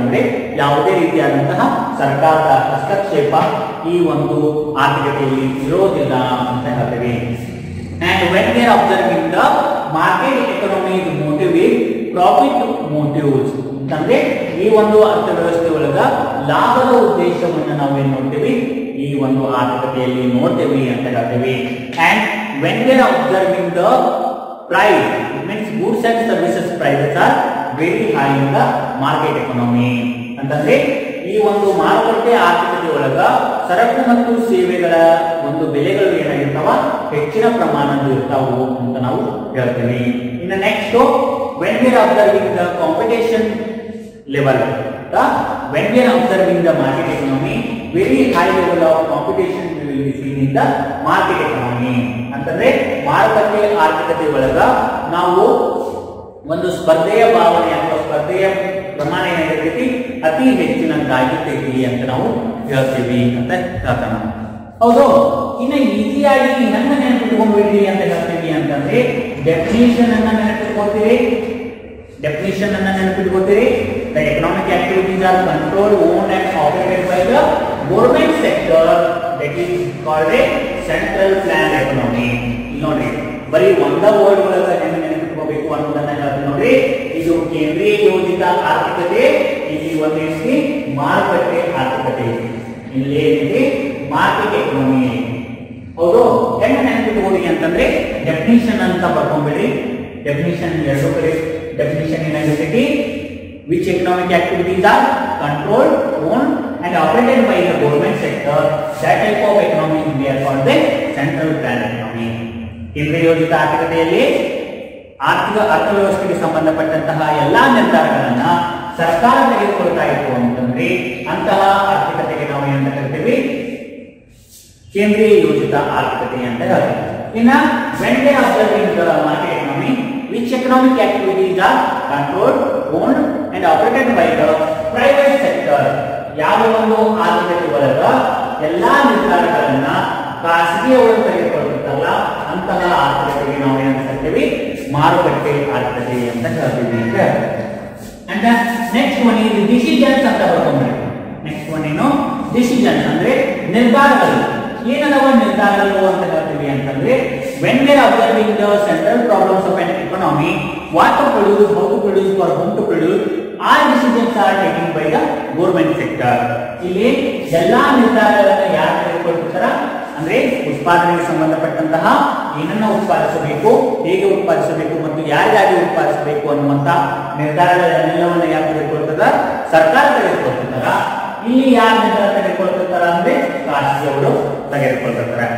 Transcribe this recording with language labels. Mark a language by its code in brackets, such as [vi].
[kn] ಅಂದ್ರೆ ಯಾವುದೇ ರೀತಿಯಾದಂತಹ ಸರ್ಕಾರದ ಹಸ್ತಕ್ಷೇಪ ಈ ಒಂದು ಆರ್ಥಿಕತೆಯಲ್ಲಿ ಇರೋದಿಲ್ಲ ಅಂತ ಹೇಳ್ತೀವಿ. [en] And when we are observing the market economic motive is profit motives, [kn] ಅಂದ್ರೆ ಈ ಒಂದು ಅರ್ಥವ್ಯವಸ್ಥೆ ಒಳಗ ಲಾಭದ ಉದ್ದೇಶವನ್ನು ನಾವು ಏನ್ ನೋಡ್ತೀವಿ, ಈ ಒಂದು ಆರ್ಥಿಕತೆಯಲ್ಲಿ ನೋಡ್ತೀವಿ ಅಂತ ಹೇಳ್ತೀವಿ. [en] And when we are observing the price, it means goods and services prices are very high in the market economy. [kn] ಅಂತಂದ್ರೆ ಈ ಒಂದು ಮಾರುಕಟ್ಟೆ ಆರ್ಥಿಕತೆ ಒಳಗ ಸರಕು ಮತ್ತು ಸೇವೆಗಳ ಒಂದು ಬೆಲೆಗಳು ಏನಾಗಿರ್ತಾವ, ಹೆಚ್ಚಿನ ಪ್ರಮಾಣದಲ್ಲಿ ಇರ್ತಾವು ಅಂತ ನಾವು ಹೇಳ್ತೀವಿ. [en] ಇನ್ನು next, when we are observing the competition level, when we are observing the market economy, very high level of competition we will be seen in the market economy. [kn] Economy ಅಂತಂದ್ರೆ ಮಾರುಕಟ್ಟೆ ಆರ್ಥಿಕತೆ ಒಳಗ ನಾವು ಒಂದು ಸ್ಪರ್ಧೆಯ ಭಾವನೆ ಅಥವಾ ಸ್ಪರ್ಧೆಯ ಪ್ರಮಾಣ ಏನಾಗಿರ್ತೈತಿ ಅತಿ ಹೆಚ್ಚಿನದ್ದಾಗಿರ್ತೈತಿ ಅಂತ ನಾವು ಹೇಳ್ತೀವಿ ಅಂತ ಹೇಳ್ತಾನ. ಹೌದು, ಇನ್ನು ಈಸಿಯಾಗಿ ನನ್ನ ನೆನಪಿಟ್ಕೊಂಡ್ಬಿಡ್ರಿ ಅಂತ ಹೇಳ್ತೀವಿ ಅಂತಂದ್ರೆ ಡೆಫಿನಿಷನ್ ಅನ್ನ ನೆನಪಿಟ್ಕೊಳ್ತೀರಿ. ಡೆಫಿನಿಷನ್ ಅನ್ನ ನೆನಪಿಟ್ಕೊಳ್ತೀರಿ. [en] The economic activities are control owned and operated by the government sector that is called a central plan economy. [kn] ನೋಡ್ರಿ, ಬರೀ ಒಂದ ವರ್ಡ್ ಒಳಗ ನೆನಪಿಟ್ಕೋಬೇಕು ಅನ್ನೋದನ್ನ ಹೇಳ್ತೀನಿ ನೋಡ್ರಿ. ಇದು ಕೇಂದ್ರೀಯ ಯೋಜಿತ ಆರ್ಥಿಕತೆ, ಇಲ್ಲಿ ಒಂದೇನಿದೆ ಮಾರುಕಟ್ಟೆ ಆರ್ಥಿಕತೆ, ಇಲ್ಲಿ ಏನಿದೆ ಮಾರ್ಕೆಟ್ ಎಕನಾಮಿ. ಹೌದು, ಹೆಂಗ ನೆನಪಿಟ್ಕೋರಿ ಅಂತಂದ್ರೆ ಡೆಫಿನಿಷನ್ ಅಂತ ಬರ್ಕೊಂಡ್ಬಿಡ್ರಿ. ಡೆಫಿನಿಷನ್ ಎರಡು ಕಡೆ definition ಏನಾಗಿರ್ತೈತಿ, [en] which economic activities are controlled, owned and operated by the government sector, that type of economy we are called the central planned economy. [kn] ಕೇಂದ್ರೀಯ ಯೋಜಿತ ಆರ್ಥಿಕತೆಯಲ್ಲಿ ಆರ್ಥಿಕ ಅರ್ಥವ್ಯವಸ್ಥೆಗೆ ಸಂಬಂಧಪಟ್ಟಂತಹ ಎಲ್ಲಾ ನಿರ್ಧಾರಗಳನ್ನ ಸರ್ಕಾರ ತೆಗೆದುಕೊಳ್ತಾ ಇತ್ತು ಅಂತಂದ್ರೆ ಅಂತಹ ಆರ್ಥಿಕತೆಗೆ ನಾವು ಏನಂತ ಕರಿತೀವಿ, ಕೇಂದ್ರೀಯ ಯೋಜಿತ ಆರ್ಥಿಕತೆ ಅಂತ ಹೇಳ್ತೀವಿ. [en] ಇನ್ನ when they are observing the market economy, which economic activities are controlled, owned and operated by the private sector, [kn] ಯಾವ ಒಂದು ಆರ್ಥಿಕತೆ ಒಳಗ ಎಲ್ಲಾ ನಿರ್ಧಾರಗಳನ್ನ ಖಾಸಗಿಯವರು ತೆಗೆದುಕೊಳ್ಳುತ್ತಲ್ಲ ಅಂತಹ ಆರ್ಥಿಕತೆಗೆ ನಾವು ಏನಂತ ಕರಿತೀವಿ, ಮಾರುಕಟ್ಟೆ ಆರ್ಥಿಕತೆ ಅಂತ ಹೇಳ್ತೀವಿ. [en] and next one is decisions [kn] ಅಂತ ಬರ್ಕೊಂಡ್ಬಿಡಿ. [en] next one ಏನು, decisions [kn] ಅಂದ್ರೆ ನಿರ್ಧಾರಗಳು. ಏನದವ ನಿರ್ಧಾರಗಳು ಅಂತ ಹೇಳ್ತೀವಿ ಅಂತಂದ್ರೆ [en] when we are observing the central problems of an economy, what to produce, how to produce, for whom to produce, all decisions are taken by the government sector. [kn] ಇಲ್ಲಿ ಎಲ್ಲಾ ನಿರ್ಧಾರಗಳನ್ನ ಯಾರು ತೆಗೆದುಕೊಳ್ತಾರ ಅಂದ್ರೆ ಉತ್ಪಾದನೆಗೆ ಸಂಬಂಧಪಟ್ಟಂತಹ ಏನನ್ನ ಉತ್ಪಾದಿಸಬೇಕು, ಹೇಗೆ ಉತ್ಪಾದಿಸಬೇಕು ಮತ್ತು ಯಾರಿಗಾಗಿ ಉತ್ಪಾದಿಸಬೇಕು ಅನ್ನುವಂತ ನಿರ್ಧಾರಗಳೆಲ್ಲವನ್ನ ಯಾರು ತೆಗೆದುಕೊಳ್ತದ, ಸರ್ಕಾರ ತೆಗೆದುಕೊಳ್ತಾರ. ಇಲ್ಲಿ ಯಾರು ನಿರ್ಧಾರ ತೆಗೆದುಕೊಳ್ತಾರ ಅಂದ್ರೆ ಖಾಸಗಿಯವರು ತೆಗೆದುಕೊಳ್ತಾರ.